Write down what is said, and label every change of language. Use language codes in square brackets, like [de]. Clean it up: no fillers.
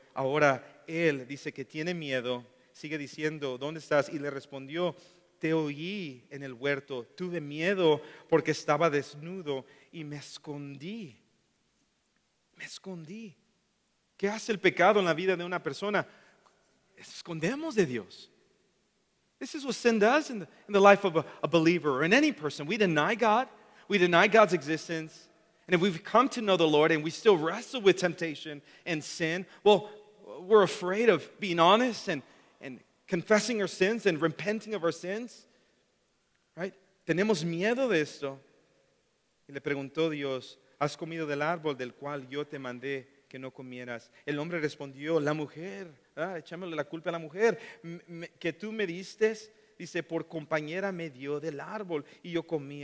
[es] Ahora él dice que tiene miedo, sigue diciendo, ¿dónde estás? Y le respondió, te oí en el huerto, tuve miedo porque estaba desnudo y me escondí. Me escondí. ¿Qué hace el pecado en la vida de una persona? Escondemos de Dios. [en] This is what sin does in the life of a believer or in any person. We deny God. We deny God's existence. And if we've come to know the Lord and we still wrestle with temptation and sin, well, we're afraid of being honest and confessing our sins and repenting of our sins. [es] Right? Tenemos miedo de esto. Y le preguntó Dios, ¿has comido del árbol del cual yo te mandé que no comieras? El hombre respondió, la mujer, echámosle la culpa a la mujer, que tú me diste, dice, por compañera me dio del árbol y yo comí.